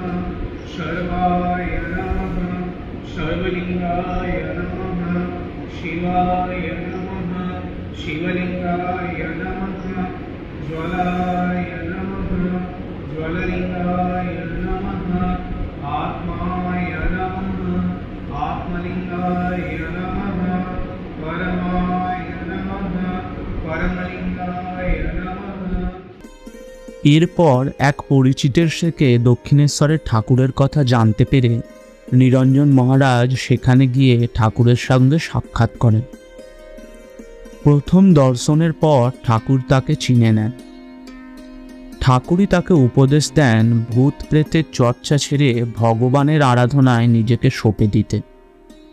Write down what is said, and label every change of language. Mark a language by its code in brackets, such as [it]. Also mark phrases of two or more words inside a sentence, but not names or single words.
[sa] सर्वाय नमः सर्वलिंगाय नमः शिवाय नमः शिवलिंगाय नमः ज्वलाय नमः ज्वललिंगाय नमः आत्माय नमः आत्मलिंगाय नमः परमाय नमः परमलिंगाय नमः। [bn] এরপর এক পরিচিতের থেকে দক্ষিণেশ্বরের ঠাকুরের কথা জানতে পেরে নিরঞ্জন মহারাজ সেখানে গিয়ে ঠাকুরের সঙ্গে সাক্ষাৎ করেন। প্রথম দর্শনের পর ঠাকুর তাকে চিনে নেন। ঠাকুরই তাকে উপদেশ দেন ভূত প্রেতের চর্চা ছেড়ে ভগবানের আরাধনায় নিজেকে সঁপে দিতে।